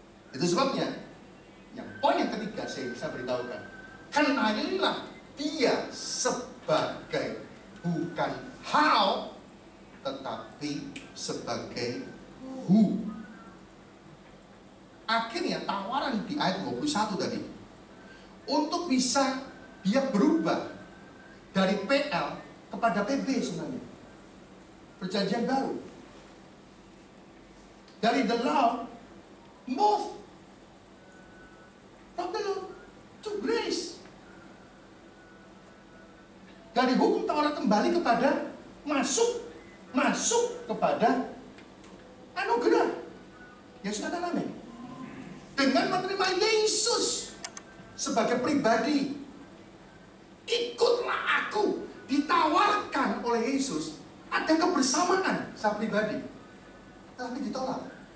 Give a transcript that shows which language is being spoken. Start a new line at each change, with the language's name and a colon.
Indonesian: Itu sebabnya yang poin yang ketiga saya bisa beritahukan, kenalilah Dia sebagai bukan how tetapi sebagai who. Akhirnya tawaran di ayat 21 tadi untuk bisa dia berubah dari PL kepada PB sebenarnya. Perjanjian baru. Dari
English: the law, move from the law to grace.
Indonesian: Dari hukum Taurat kembali kepada masuk kepada anugerah. Yesus kata amin. Dengan menerima Yesus sebagai pribadi, ikutlah aku, ditawarkan oleh Yesus, ada kebersamaan saya pribadi, tapi ditolak.